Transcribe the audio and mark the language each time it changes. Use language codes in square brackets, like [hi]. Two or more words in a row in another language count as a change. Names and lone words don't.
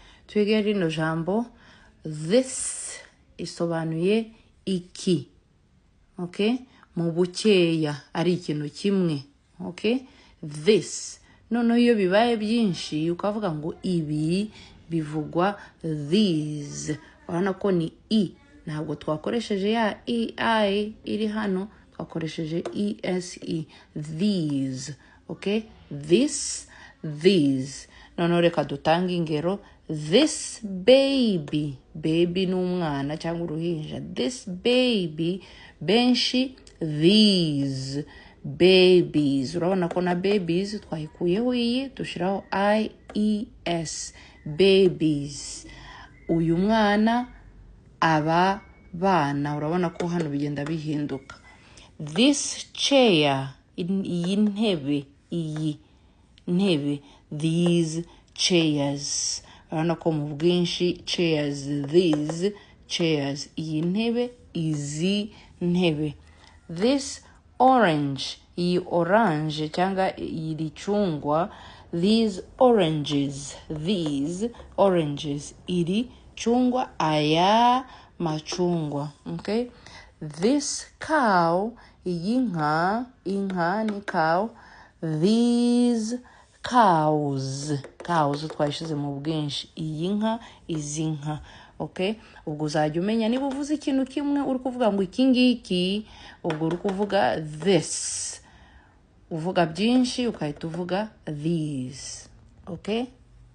[rw] twige rino jambo this isobanuye iki, okay, mu bukeya ari ikintu kimwe, okay, this. Noneho iyo bibaye byinshi ukavuga ngo ibi bivugwa these, urabona ko ni i, ntabwo twakoresheje ya ei iri hano, twakoresheje ese, [en] these, okay, this, these. [rw] Noneho reka dutange ingero. [en] This baby, [rw] baby ni umwana cyangwa uruhinja, [en] this baby, benshi these babies. [rw] Urabona ko na babies twayikuyeho iyi dushiraho ies, babies. Uyu mwana, aba bana. Urabona ko hano bigenda bihinduka. [en] This chair, [rw] iyi ntebe, iyi ntebe, [en] these chairs. [rw] Urabona ko mu bwinshi [en] chairs, these chairs, [rw] iyi ntebe, izi ntebe. [en] This orange, [rw] iyi orange cyangwa iri chungwa, [en] these oranges, these oranges, [rw] iri chungwa, aya machungwa, okay. [en] This cow, [rw] iyi nka, inka ni cow, [en] these cows, cows [rw] twayishize mu bwinshi, iyi nka, izi nka, okay. Ubwo uzajya umenya niba uvuze ikintu kimwe uri kuvuga ngo iki ngiki, ubwo uri kuvuga this. Uvuga byinshi ukahita uvuga these, okay.